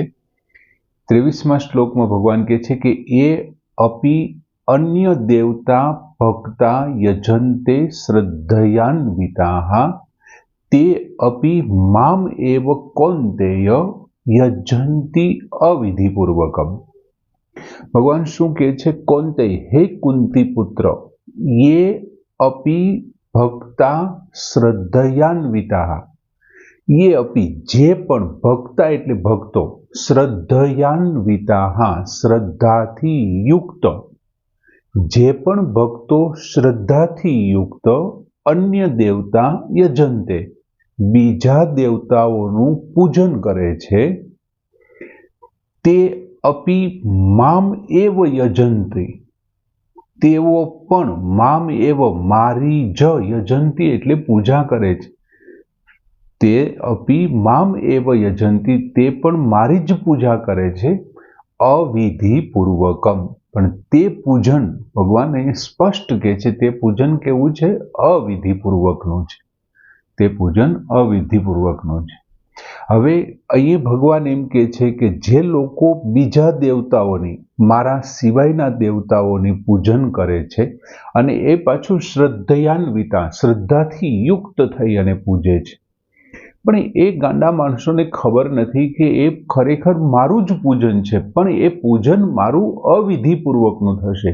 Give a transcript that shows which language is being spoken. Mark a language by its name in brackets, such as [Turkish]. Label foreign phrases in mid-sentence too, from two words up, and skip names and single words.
[Gujarati] 23માં શ્લોકમાં ભગવાન કહે છે કે [Sanskrit] ए अपी अन्य देवता भक्ता यजन्ते श्रद्धयान्विताः ते अपी माम एव कौंतेय यजन्ति अविधिपूर्वकम। [Gujarati] ભગવાન શું કહે છે? કૌંતેય, હે કુંતી પુત્ર, [Sanskrit] ये अपि भक्ता श्रद्धयान्विता, ये अपि [Gujarati] જે પણ ભક્તા એટલે ભક્તો, શ્રદ્ધયાન્વિતા શ્રદ્ધાથી યુક્ત, જે પણ ભક્તો શ્રદ્ધાથી યુક્ત [Sanskrit] अन्य देवता यजन्ते, [Gujarati] બીજા દેવતાઓનું પૂજન કરે છે, [Sanskrit] ते अपि माम एव यजन्ति, [Gujarati] તેઓ પણ [Sanskrit] माम एव [Gujarati] મારી જ યજન્તિ એટલે પૂજા કરે છે, [Sanskrit] ते अपि माम एव यजन्ति, [Gujarati] તે પણ મારી જ પૂજા કરે છે, અવિધિપૂર્વકમ। પણ તે પૂજન ભગવાન અહીં સ્પષ્ટ કહે છે, તે પૂજન કેવું છે? અવિધિપૂર્વકનું છે। તે પૂજન અવિધિપૂર્વકનું છે। હવે અહીં ભગવાન એમ કહે છે કે જે લોકો બીજા દેવતાઓની, મારા સિવાયના દેવતાઓની પૂજન કરે છે અને એ પાછું શ્રદ્ધયાન્વિતા, શ્રદ્ધાથી યુક્ત થઈ અને પૂજે છે, પણ એ ગાંડા માણસોને ખબર નથી કે એ ખરેખર મારું જ પૂજન છે, પણ એ પૂજન મારું અવિધિપૂર્વકનું થશે।